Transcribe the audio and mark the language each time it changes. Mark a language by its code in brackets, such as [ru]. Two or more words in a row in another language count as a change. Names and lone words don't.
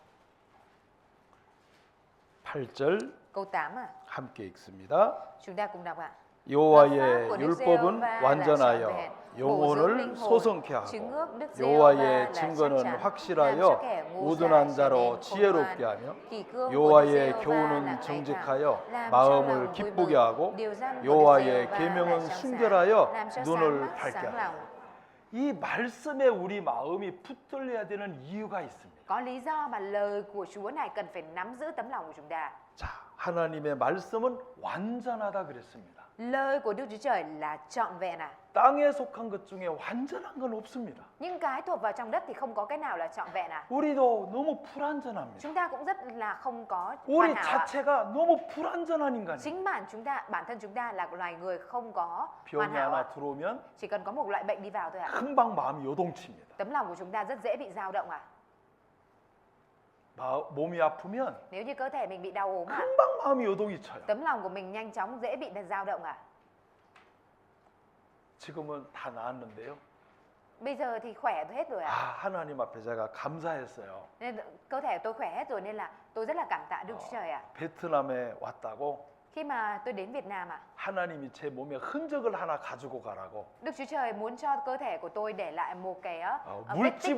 [ko] 8절 [vi] câu 8 [ko] 함께 읽습니다. [vi] chúng ta cùng đọc [ko] 여호와의 [vi] của Đức [ko] 율법은 [vi] Giê-hô-va là [ko] 완전하여 [vi] trọn vẹn, bổ dưỡng [ko] 영혼을 [vi] linh hồn. [ko] 소성케 [vi] Chứng [ko] 하고 [vi] ước Đức Giê-hô-va [ko] 여호와의 [vi] là [ko] 증거는 [vi] chắc chắn, làm cho [ko] 확실하여 [vi] kẻ ngu [ko] 우둔한 [vi] dại trở [ko] 자로 [vi] nên khôn [ko] 지혜롭게 [vi] ngoan. [ko] 하며 [vi] Kỷ cương của Đức [ko] 여호와의 [vi] Giê-hô-va là [ko] 교훈은 [vi] ngay thẳng, [ko] 정직하여 [vi] làm cho [ko] 마음을 [vi] lòng vui [ko] 기쁘게 [vi] mừng. [ko] 하고 [vi] Điều răn của Đức [ko] 여호와의 [vi] Giê-hô-va là [ko] 계명은 [vi] trong sáng, [ko] 순결하여 [vi] làm cho [ko] 눈을 [vi] sáng mắt, [ko] 밝게 [vi] sáng [ko] 하고 [vi] lòng. [ko] 이 말씀에 우리 마음이 붙들려야 되는 이유가 있습니다. [vi] Có lý do mà lời của Chúa này cần phải nắm giữ tấm lòng của chúng ta. [ko] 자, 하나님의 말씀은 완전하다 그랬습니다. [vi] Lời của Đức Chúa Trời là trọn vẹn [ko] 땅에 속한 것 중에 완전한 건 없습니다. [vi] những cái thuộc vào trong đất thì không có cái nào là trọn vẹn [ko] 우리도 너무 불완전합니다. [vi] Chúng ta cũng rất là không có [ko] 우리 [vi] hoàn hảo [ko] 자체가 너무 불완전한 인간이에요. [vi] Chính bản thân chúng ta là loài người không có [ko] 병이 [vi] hoàn hảo [ko] 하나 들어오면 [vi] Chỉ cần có một loại bệnh đi vào thôi [ko] 금방 마음이 요동칩니다. [vi] Tấm lòng của chúng ta rất dễ bị dao động [ko] 몸이 아프면 [vi] Nếu như cơ thể mình bị đau ốm [ko] 금방 마음이 요동이 쳐요. [vi] tấm lòng của mình nhanh chóng dễ bị dao động [ko] 지금은 다 나았는데요. [vi] Bây giờ thì khỏe hết rồi [ko] 하나님 앞에 제가 감사했어요. [vi] Nên cơ thể tôi khỏe hết rồi nên là tôi rất là cảm tạ Đức Chúa Trời [ko] 베트남에 왔다고 [vi] Khi mà tôi đến Việt Nam [ko] 하나님이 제 몸에 흔적을 하나 가지고 가라고 [vi] Đức Chúa Trời muốn cho cơ thể của tôi để lại một cái vết tích